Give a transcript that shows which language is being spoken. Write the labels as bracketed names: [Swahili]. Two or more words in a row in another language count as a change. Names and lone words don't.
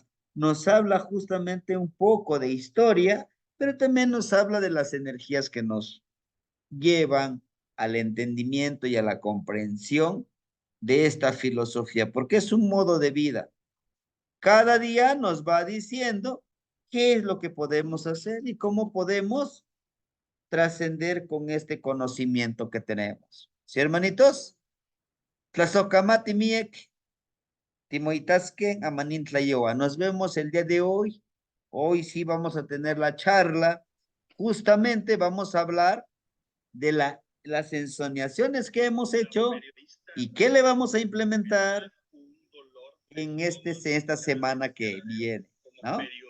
[Spanish] Nos habla justamente un poco de historia, pero también nos habla de las energías que nos llevan al entendimiento y a la comprensión de esta filosofía, porque es un modo de vida. Cada día nos va diciendo qué es lo que podemos hacer y cómo podemos trascender con este conocimiento que tenemos. ¿Sí, hermanitos? [Nahuatl languages] Tlazocamati miek, timoitasque, amanintlayoa. [Spanish] Nos vemos el día de hoy. Hoy sí vamos a tener la charla. Justamente vamos a hablar de las ensoñaciones que hemos hecho y qué le vamos a implementar en esta semana que viene, ¿no?